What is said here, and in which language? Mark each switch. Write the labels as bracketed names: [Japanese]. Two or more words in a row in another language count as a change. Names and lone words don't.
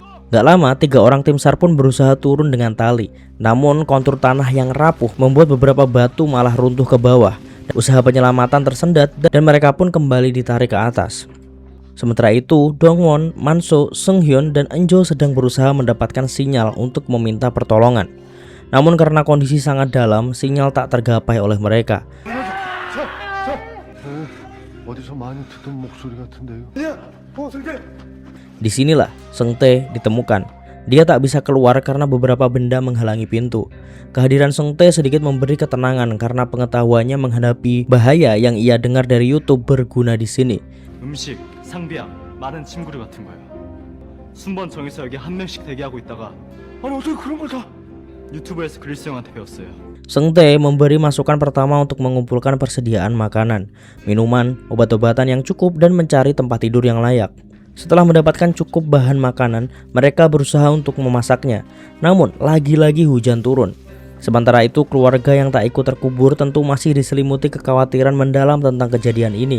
[Indonesian] Gak lama, 3 orang tim SAR pun berusaha turun dengan tali. Namun kontur tanah yang rapuh membuat beberapa batu malah runtuh ke bawah. Usaha penyelamatan tersendat dan mereka pun kembali ditarik ke atas. Sementara itu, Dongwon, Manso, Seunghyun, dan Enjo sedang berusaha mendapatkan sinyal untuk meminta pertolongan. Namun karena kondisi sangat dalam, sinyal tak tergapai oleh mereka. [Korean] 어디서 많이 듣던 목소리 같은데요. [Indonesian] Disinilah Seungtae ditemukan. Dia tak bisa keluar karena beberapa benda menghalangi pintu. Kehadiran Seungtae sedikit memberi ketenangan karena pengetahuannya menghadapi bahaya yang ia dengar dari YouTube berguna di sini. [Korean] 음식, 상비약, 많은 침구류 같은 거요. 순번 정해서 여기 한 명씩 대기하고 있다가 아니 어떻게 그런 걸 다? 유튜브에서 그릴스 형한테 배웠어요. [Indonesian] Seungtae memberi masukan pertama untuk mengumpulkan persediaan makanan, minuman, obat-obatan yang cukup dan mencari tempat tidur yang layak. Setelah mendapatkan cukup bahan makanan, mereka berusaha untuk memasaknya. Namun, lagi-lagi hujan turun. Sementara itu, keluarga yang tak ikut terkubur tentu masih diselimuti kekhawatiran mendalam tentang kejadian ini.